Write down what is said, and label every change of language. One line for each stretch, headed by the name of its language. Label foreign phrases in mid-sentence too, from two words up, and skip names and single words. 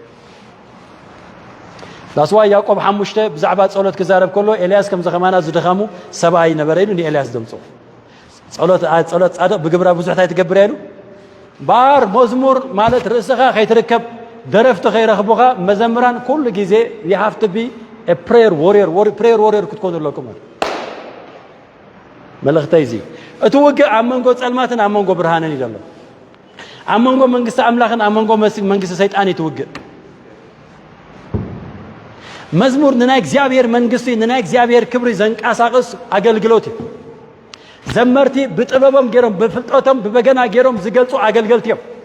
Tigrinya: ዳስዋ ያዕቆብ 5 ብዛዕባ ጸሎት ክዛረብ ከሎ ኤልያስ ከም ዘኸማና ዝደኸሙ ሰብኣይ ነበረ ኢሉ ንኤልያስ ደምጾ ጸሎት ጻድቕ ብግብራ ብዙሕታይ ትገብር ኢሉ ባር መዝሙር ማለት ርእስኻ ከይትርከብ ደረፍቲ ከይረኽቡኻ መዘምራን ኩሉ ግዜ
English: you have to be a prayer warrior
Tigrinya: ክትኮኑ ኣለኩም መልእኽተይ እዚ እቲ ውግእ ኣብ መንጎ ጸልማትን ኣብ መንጎ ብርሃንን እዩ ዘሎ ኣብ መንጎ መንግስቲ ኣምላኽን ኣብ መንጎ መንግስቲ ሰይጣን ይትውግእ መዝሙር ንናይ እግዚአብሔር መንግስቲ ንናይ እግዚአብሔር ክብሪ ዘንቃሳቅስ አገልግሎት ዘመርቲ ብጥበቦም ገሮም በፍልጦቶም በበገና ገሮም ዝገልጹ አገልግሎት እዮም